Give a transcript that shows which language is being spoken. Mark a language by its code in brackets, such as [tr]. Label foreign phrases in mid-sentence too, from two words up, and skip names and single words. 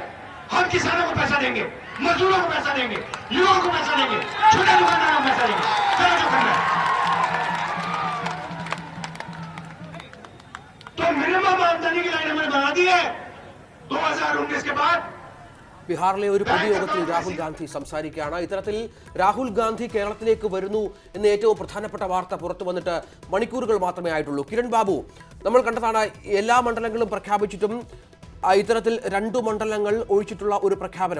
[hi] हम किसानों को पैसा देंगे, मजदूरों को पैसा देंगे, युवाओं को पैसा देंगे, छोटे दुकानदारों को पैसा देंगे. चलो जो करना है. तो मिनिमम आमदनी की लाइन हमने बना दी है 2019 के बाद. [ml] ബീഹാറിലെ ഒരു പൊതുയോഗത്തിൽ രാഹുൽ ഗാന്ധി സംസാരിക്കുകയാണ്. ഇത്തരത്തിൽ രാഹുൽ ഗാന്ധി കേരളത്തിലേക്ക് വരുന്നു എന്ന ഏറ്റവും പ്രധാനപ്പെട്ട വാർത്ത പുറത്തു വന്നിട്ട് മണിക്കൂറുകൾ മാത്രമേ ആയിട്ടുള്ളൂ. കിരൺ ബാബു, നമ്മൾ കണ്ടതാണ് എല്ലാ മണ്ഡലങ്ങളും പ്രഖ്യാപിച്ചിട്ടും ഇത്തരത്തിൽ 2 മണ്ഡലങ്ങൾ ഒഴിച്ചിട്ടുള്ള ഒരു പ്രഖ്യാപനം.